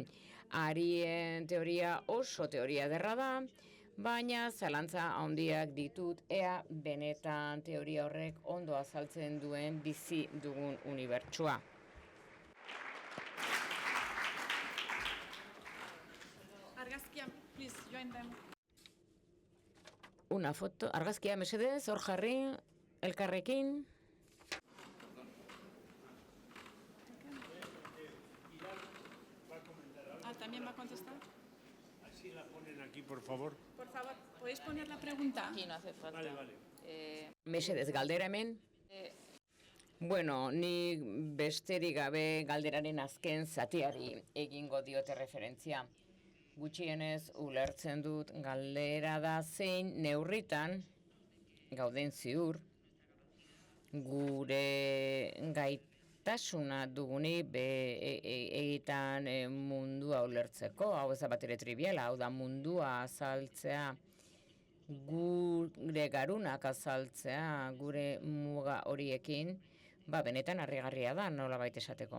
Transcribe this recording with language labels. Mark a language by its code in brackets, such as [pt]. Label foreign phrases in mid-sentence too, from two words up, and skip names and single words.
[eu] Arien teoria oso teoria derra da, baina zalantza handiak ditut ea benetan teoria horrek ondo azaltzen duen bizi dugun unibertsua. Argazkia, [en] please, join them. [es] Una foto, [eu] argazkia mesedez, hor jarri, elkarrekin. [es] ¿También va a contestar? Así la ponen aquí, por favor. Por favor, ¿podéis poner la pregunta? Aquí no hace falta. Vale. [eu] Mesedez, galdera hemen. Bueno, ni besterik gabe galderaren azken zatiari egingo diote referentzia. Gutxienez ulertzen dut galdera da zein neurritan gauden ziur gure gaitasuna dugunik egitan mundua ulertzeko, hau ez da bat ere triviala, hau da mundua azaltzea gure garunak azaltzea, gure muga horiekin, benetan harrigarria da, nolabait esateko.